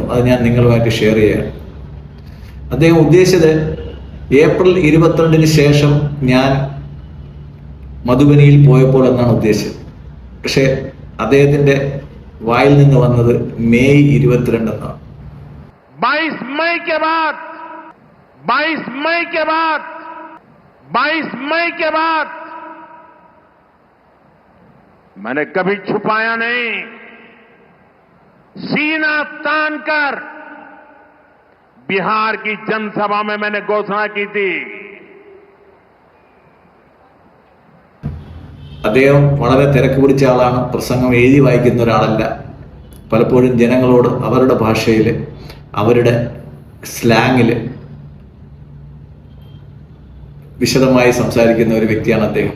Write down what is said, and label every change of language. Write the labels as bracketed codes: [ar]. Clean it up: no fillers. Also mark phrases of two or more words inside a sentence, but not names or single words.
[ml] അത് ഞാൻ നിങ്ങളുമായിട്ട് ഷെയർ ചെയ്യുകയാണ്. അദ്ദേഹം ഉദ്ദേശിച്ചത് ഏപ്രിൽ 22 ശേഷം ഞാൻ മധുബനിയിൽ പോയപ്പോൾ എന്നാണ് ഉദ്ദേശിച്ചത്. പക്ഷെ അദ്ദേഹത്തിന്റെ വായിൽ നിന്ന് വന്നത് മെയ് 22 എന്നാണ്. [hi] 22 मई के बाद मैंने कभी छुपाया नहीं, सीना तान कर बिहार की जनसभा में मैंने घोषणा की थी. [ml] അദ്ദേഹം വളരെ തിരക്ക് പിടിച്ച ആളാണ്. പ്രസംഗം എഴുതി വായിക്കുന്ന ഒരാളല്ല. പലപ്പോഴും ജനങ്ങളോട് അവരുടെ ഭാഷയിൽ, അവരുടെ സ്ലാങ്ങിൽ വിശദമായി സംസാരിക്കുന്ന ഒരു വ്യക്തിയാണ് അദ്ദേഹം.